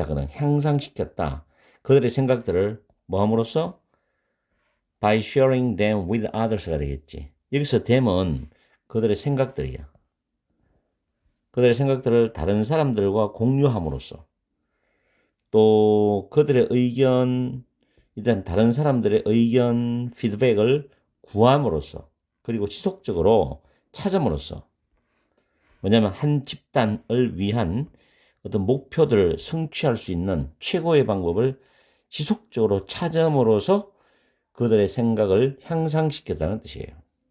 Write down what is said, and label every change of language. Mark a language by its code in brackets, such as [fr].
[ko] 향상시켰다. 그들의 생각들을 뭐 함으로써? [en] By sharing them with others [ko] 가 되겠지. 여기서 them은 그들의 생각들이야. 그들의 생각들을 다른 사람들과 공유함으로써 또 그들의 의견, 일단 다른 사람들의 의견, 피드백을 구함으로써 그리고 지속적으로 찾음으로써 뭐냐면 한 집단을 위한 어떤 목표들을 성취할 수 있는 최고의 방법을 지속적으로 찾음으로써 그들의 생각을 향상시켰다는 뜻이에요.